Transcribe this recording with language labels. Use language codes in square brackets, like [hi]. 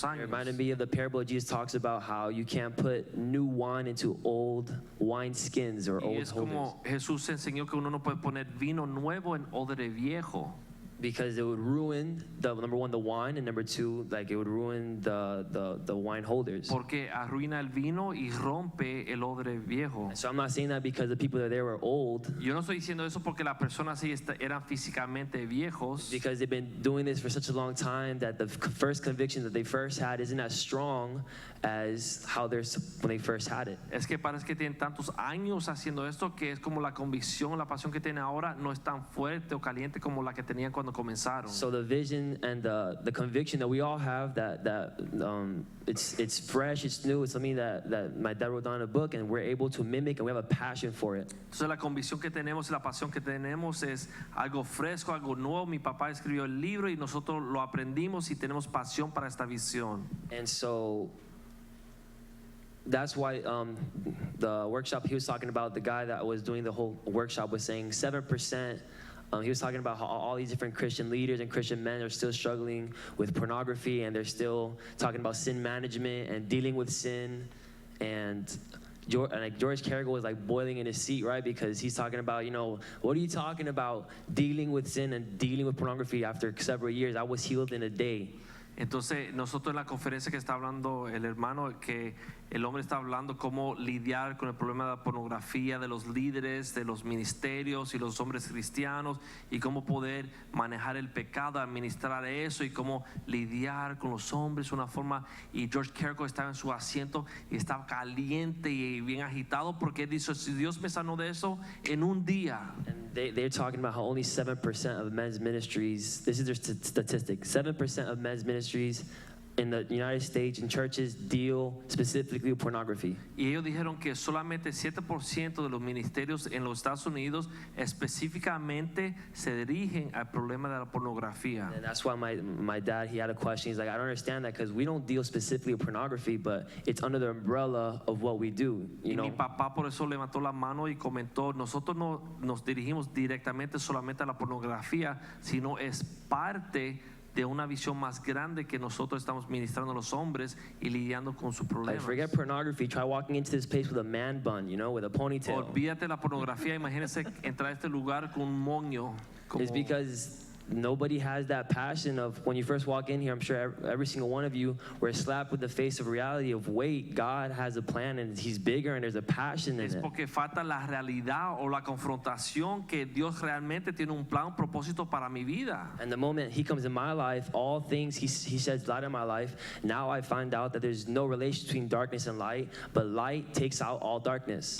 [en] It [es] años. [en] reminded me of the parable Jesus talks about how you can't put new wine into old wine skins or [es] Y [en] old [es] es [en] holders [es] como Jesús enseñó que uno no puede poner vino nuevo en odre viejo. [en] because it would ruin number one the wine and number two like it would ruin the wine holders. [es] Porque arruina el vino y rompe el odre viejo. [en] So I'm not saying that because the people that were there were old, [es] Yo no estoy diciendo eso porque las personas sí eran físicamente viejos. [en] because they've been doing this for such a long time that the first conviction that they first had isn't as strong as how when they first had it. [es] Es que parece que tienen tantos años haciendo esto que es como la convicción, la pasión que tienen ahora no es tan fuerte o caliente como la que tenían cuando comenzaron. [en] So the vision and the conviction that we all have that it's fresh, it's new, it's something that my dad wrote down in a book and we're able to mimic and we have a passion for it. [es] Entonces la convicción que tenemos y la pasión que tenemos es algo fresco, algo nuevo. Mi papá escribió el libro y nosotros lo aprendimos y tenemos pasión para esta visión. [en] And so that's why the workshop he was talking about, the guy that was doing the whole workshop was saying 7%. He was talking about how all these different Christian leaders and Christian men are still struggling with pornography, and they're still talking about sin management and dealing with sin. And George Carrigal was like boiling in his seat, right? Because he's talking about, what are you talking about dealing with sin and dealing with pornography after several years? I was healed in a day. [es] Entonces nosotros en la conferencia que está hablando el hermano, que el hombre está hablando cómo lidiar con el problema de la pornografía, de los líderes, de los ministerios y los hombres cristianos, y cómo poder manejar el pecado, administrar eso y cómo lidiar con los hombres de una forma. Y George Carrigal estaba en su asiento y estaba caliente y bien agitado porque él dice, si Dios me sanó de eso en un día. [en] And they're talking about how only 7% of men's ministries, this is their statistic, 7% of men's ministries in the United States in churches deal specifically with pornography. [es] Y ellos dijeron que solamente 7% de los ministerios en los Estados Unidos específicamente se dirigen al problema de la pornografía. [en] And that's why my dad, he had a question. He's like, I don't understand that because we don't deal specifically with pornography, but it's under the umbrella of what we do, [es] Y mi papá por eso levantó la mano y comentó, nosotros no nos dirigimos directamente solamente a la pornografía, sino es parte de una visión más grande que nosotros estamos ministrando a los hombres y lidiando con sus [en] Like, [es] problemas. [en] forget pornography. Try walking into this place with a man bun, with a ponytail. [es] Olvídate de la pornografía, imagínense entrar a este lugar con un moño. como- [en] It's because nobody has that passion of when you first walk in here. I'm sure every single one of you were slapped with the face of reality of, wait, God has a plan and He's bigger and there's a passion in [es] Es [en] it. [es] porque falta la realidad o la confrontación que Dios realmente tiene un plan, un propósito para mi vida. [en] And the moment He comes in my life, all things He sheds light in my life. Now I find out that there's no relation between darkness and light, but light takes out all darkness.